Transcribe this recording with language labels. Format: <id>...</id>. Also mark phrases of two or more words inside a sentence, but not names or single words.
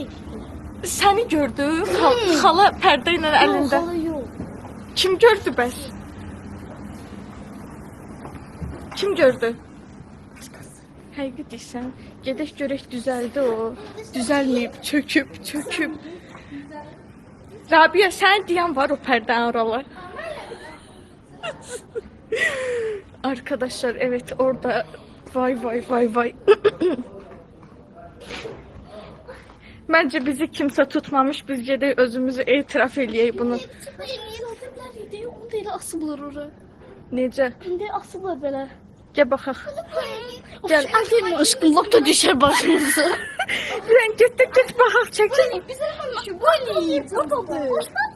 <az>Səni gördüm. Xala pərdə ilə əlində. Xala yox. Kim gördü bəs? Kim gördü? Həqiqi deyirsən, gedək görək düzəldi o. Düzəlməyib, çöküb. Rabia, sən deyən var o pərdən oralar.</az> <tr>Arkadaşlar, evet orada vay. Bence bizi kimse tutmamış.</tr> <az>Biz gedək özümüzü etiraf eləyək bunu. Onu da elə asıblar ora. Necə? İndi asıblar belə. Gəl baxaq. Gəl. Aşkım lap da düşər başımıza. Sən get baxaq, çəkil. Bizə həmişə böyle. Buradadır.</az>